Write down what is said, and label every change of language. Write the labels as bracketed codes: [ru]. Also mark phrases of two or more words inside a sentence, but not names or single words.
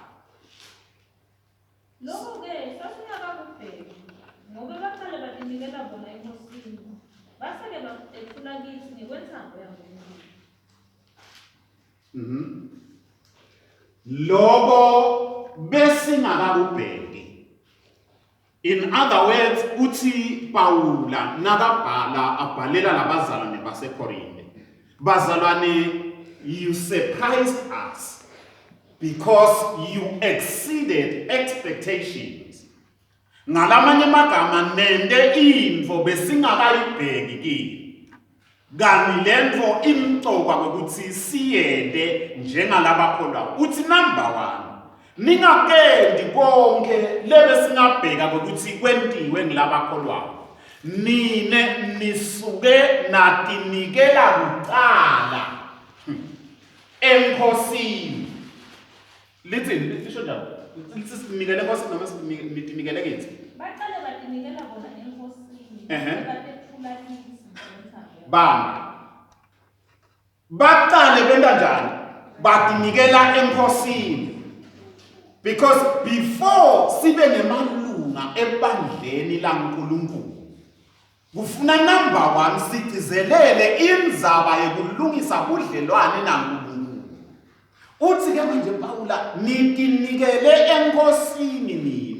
[ss] Lokho ke sasingakakubheki ngoba baqale batinikela bona enkosini base-ke bethula kithi ngekwentambo yaNkulunkulu. Loko besingakakubheki. [en] In other words, [ss] uthi Paula nakabhala abhalela labazalwane baseKorinte. Bazalwane, [en] you surprised us because you exceeded expectations. [ss] Ngalamanye amagama nende info besingakayibheki kini. Kani lento imcoka ukuthi siyende njengalabakholwa. Uthi number 1, ningakendi konke lebe singabheka ukuthi kwentiwe ngilabakholwayo. Nine nisuke natinikela kuqala enkosini. [en] Listen, [ss] lisho njalo. Sinikele enkosini noma sininikele kithi? Baqale batinikela bona enkosini batethula kithi ngekwentambo. Baqale benda njani? Batinikela enkosini. [en] Because before [ss] sibe nemalunga ebandleni laNkulunkulu, kufuna number 1 sigcizelele indzaba yokulungisa budlelwane naNkulunkulu. Uthi ke manje Paula nitinikele enkosini nine.